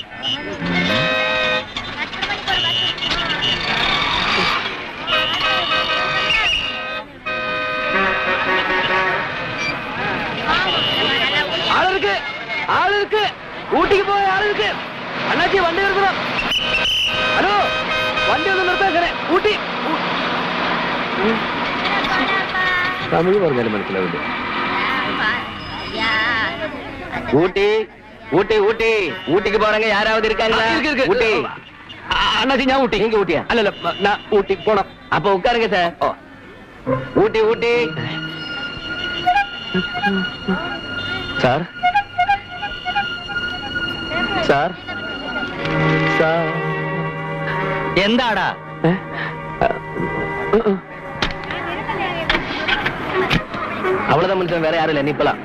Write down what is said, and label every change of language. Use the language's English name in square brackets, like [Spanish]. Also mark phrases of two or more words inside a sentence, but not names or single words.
[Malayalam] ഊട്ടിക്ക് പോയ ആളുകൾക്ക് അണ്ണാച്ചി വണ്ടി നിർത്തണം. ഹലോ, വണ്ടി ഒന്ന് നിർത്താൻ. ഊട്ടി തമിഴ് പറഞ്ഞാലും മനസ്സിലാവില്ല. [Tamil] ஊட்டி ஊட்டி ஊட்டி ஊட்டிக்கு போறங்க யாராவது இருக்காங்களா? ஊட்டி அண்ணாச்சி, நான் ஊட்டி. நீங்க ஊட்டியா? அல்ல, நான் ஊட்டி போனோம். அப்ப உட்காருங்க சார். ஊட்டி ஊட்டி [Malayalam] സാർ സാർ സാർ എന്താടാ? [Tamil] அவ்வளவுதான் மனுஷன், வேற யாரும் இல்லை. நீ இப்பலாம்.